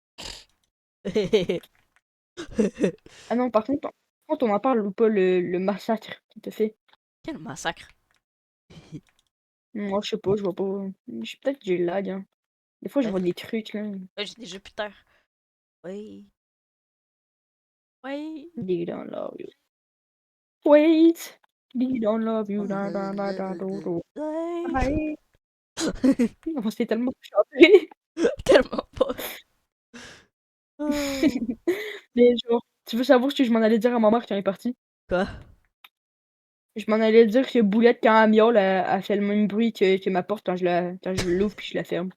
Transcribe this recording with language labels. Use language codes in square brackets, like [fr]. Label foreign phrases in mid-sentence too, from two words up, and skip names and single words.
[fr] Ah non, par contre, on en parle ou pas le massacre qu'il te fait? Quel massacre. Moi, je sais pas, je vois pas. Peut-être que j'ai le lag, hein. Des fois, je vois Peut-être. des trucs, là. J'ai des Jupiter. Oui. Oui. [en] They don't love you. Wait! They don't love you. Da, da, da, da, do, do. [fr] Bye. On s'est tellement chanté. Tellement pas. Ah. Mais genre, tu veux savoir ce que je m'en allais dire à ma mère quand elle est partie? Quoi? Je m'en allais dire que Boulette, quand elle miaule, elle fait le même bruit que ma porte quand je l'ouvre puis je la ferme.